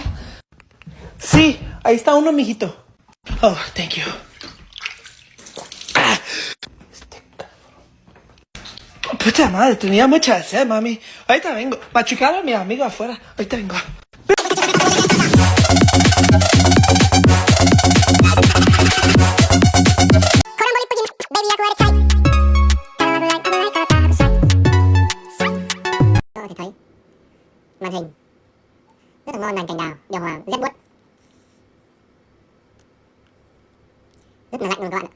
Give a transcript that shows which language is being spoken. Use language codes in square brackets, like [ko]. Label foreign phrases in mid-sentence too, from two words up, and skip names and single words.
[es] Sí, ahí está uno, mijito. [en] Oh, thank you. [es] Puta madre, tenía mucha sed, mami. Ahorita vengo. Machucar a mi amigo afuera. Ahorita vengo. [vi] Có thể thấy màn hình rất là ngon lành, cành đào, điều hòa rất buốt, rất là lạnh luôn các bạn ạ.